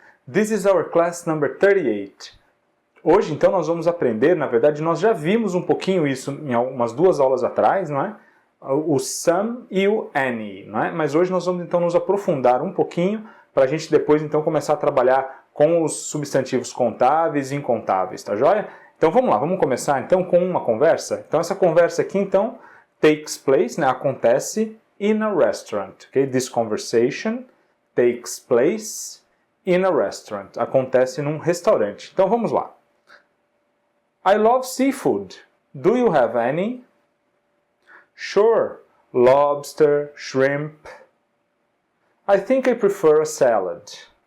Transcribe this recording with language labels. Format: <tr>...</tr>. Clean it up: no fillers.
<en>This is our class number 38.</en> <pt>Hoje, então, nós vamos aprender, na verdade, nós já vimos um pouquinho isso em umas 2 aulas atrás, não é? O some e o any, não é? Mas hoje nós vamos, então, nos aprofundar um pouquinho para a gente depois, então, começar a trabalhar com os substantivos contáveis e incontáveis, tá joia? Então, vamos lá, vamos começar, então, com uma conversa. Então, essa conversa aqui, então,</pt> <en>takes place,</en> <pt>né? Acontece</pt> <en>in a restaurant, ok? This conversation takes place in a restaurant.</en> <pt>Acontece num restaurante. Então vamos lá.</pt> <en>I love seafood. Do you have any? Sure. Lobster, shrimp. I think I prefer a salad.</en>